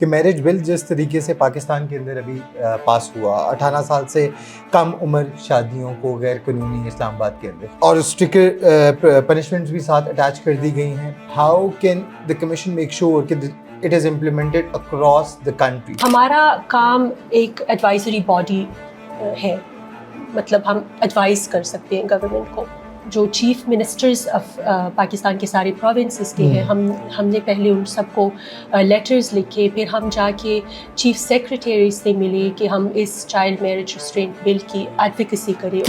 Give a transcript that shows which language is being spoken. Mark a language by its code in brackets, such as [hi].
[ur] کہ میرج بل جس طریقے سے پاکستان کے اندر ابھی پاس ہوا 18 سال سے کم عمر شادیوں کو غیر قانونی اسلام آباد کے اندر اور اسٹرکٹ پنشمنٹس بھی ساتھ اٹیچ کر دی گئی ہیں. [en] how can the commission make sure [ur] کہ [en] It is implemented across the country? [ur] ہمارا کام ایک ایڈوائزری باڈی ہے، مطلب ہم ایڈوائز کر سکتے ہیں گورنمنٹ کو. جو چیف منسٹرز آف پاکستان کے سارے پروونسز کے ہیں، ہم نے پہلے ان سب کو لیٹرز لکھے، پھر ہم جا کے چیف سیکریٹری سے ملے کہ ہم اس چائلڈ میرج ریسٹرینٹ بل کی ایڈوکیسی کریں.